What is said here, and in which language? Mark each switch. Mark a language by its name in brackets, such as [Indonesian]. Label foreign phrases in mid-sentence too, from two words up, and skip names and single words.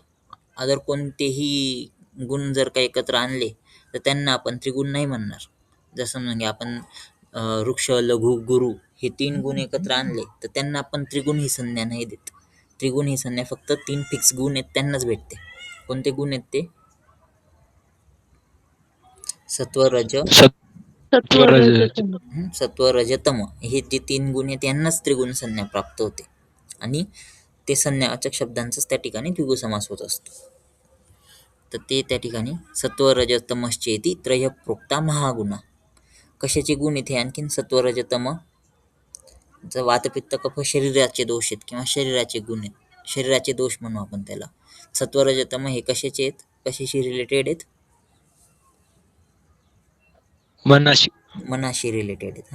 [Marathi] अदर कोणतेही गुण जर का एकत्र आणले तर त्यांना आपण त्रिगुण नाही म्हणणार. जसं म्हणजे आपण वृक्ष, लघु, गुरु हे 3 गुण एकत्र आणले तर त्यांना आपण त्रिगुण ही संज्ञा नाही देत. त्रिगुण ही संज्ञा फक्त 3 फिक्स गुण आहेत त्यांनाच भेटते. कोणते गुण आहेत ते? सत्व, रज, सत्व, रज, तम. सत्व, रज, तम हे जे 3 गुण आहेत यांनाच त्रिगुण संज्ञा प्राप्त होते आणि ते संज्ञावाचक शब्दांचाच त्या ठिकाणी द्विगु समास होत असतो. तर ते त्या ठिकाणी [Sanskrit] सत्व, रज, तमश्चेती त्रय प्रोक्ता महागुणा. [Marathi] कशाचे गुण इथे आणखीन? सत्व, रज, तम. वातपित्त कफ शरीराचे दोष आहेत किंवा शरीराचे गुण आहेत. शरीराचे दोष म्हणू आपण त्याला. सत्व, रज, तम हे कशाचे आहेत? कशाशी रिलेटेड आहेत? मनाशी रिलेटेड आहेत.